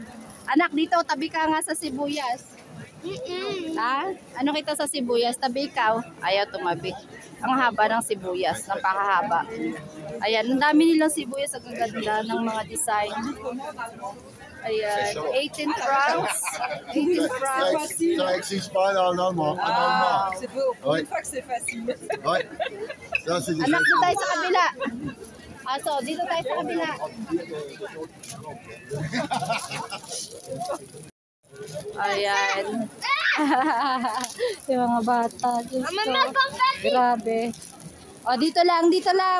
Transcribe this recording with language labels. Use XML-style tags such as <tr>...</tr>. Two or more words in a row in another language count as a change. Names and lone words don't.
<tl>Anak, dito, tabi ka nga sa sibuyas. Ha? Ano kita sa sibuyas? Tabi ikaw. Ayaw tumabi. Ang haba ng sibuyas, napakahaba. Ayan, ang dami nilang sibuyas. Ang gaganda ng mga design. Ayan, 18 francs. 18 francs.</tl> <fr>Ça n'existe pas en allemand. C'est beau. Ouais. Une fois que c'est facile. Ouais. Ça, c'est</fr> <tl>Anak, dito tayo sa kabila. Aso, dito tayo sa kabila. Ayan. Yung mga bata. Diyos ko. Grabe. O, dito lang, dito lang.</tl>